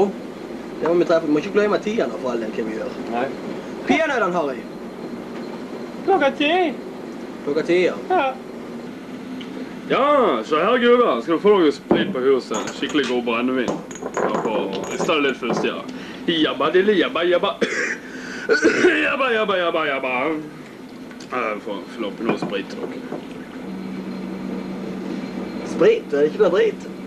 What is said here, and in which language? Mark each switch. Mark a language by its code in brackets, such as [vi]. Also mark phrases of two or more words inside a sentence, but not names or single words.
[no] Det må vi treffe. Vi må ikke glemme tiden for all den hva vi gjør. Nei. Peanøttene, Harry. Klokka 10. Klokka 10, ja. Ja. Ja, så her gutter, skal du få noe sprit på huset. Skikkelig god brennevin. Ja, for rista det litt først, ja. Jabba, dille, jabba, jabba. Jabba, jabba, jabba, jabba. Jeg får fylle opp noe sprit til dere. Sprit, det er ikke noe drit.